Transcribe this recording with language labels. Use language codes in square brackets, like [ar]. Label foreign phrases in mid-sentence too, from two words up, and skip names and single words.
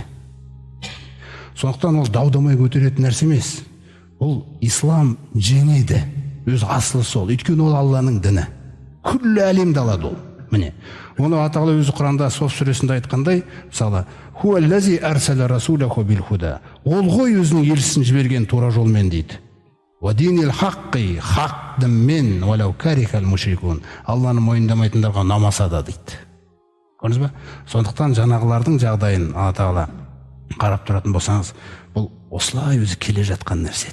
[kk] Сондықтан ол даудамай көтеретін нәрсе емес. Ол ислам жеңеді. Өз асылы сол. Өйткені ол Алланың діні. Күллі әлемді алады ол. Міне. Оны Алла Тағала өзі Құранда Соф сүресінде айтқандай, мысалы, [ar] «هو الذي أرسل رسوله بالهدى». [kk] Ол ғой өзінің елшісін жіберген тура жолмен дейді. [ar] «ودين الحق», [kk] хақ дінмен, [ar] «ولو كره المشركون». [kk] Алланы мойындамайтындарға намаса да дейді. Көрдіңіз ба? Сондықтан жаңағылардың жағдайын Алла Тағала қарап тұратын болсаңыз, бұл осылай өзі келе жатқан нәрсе.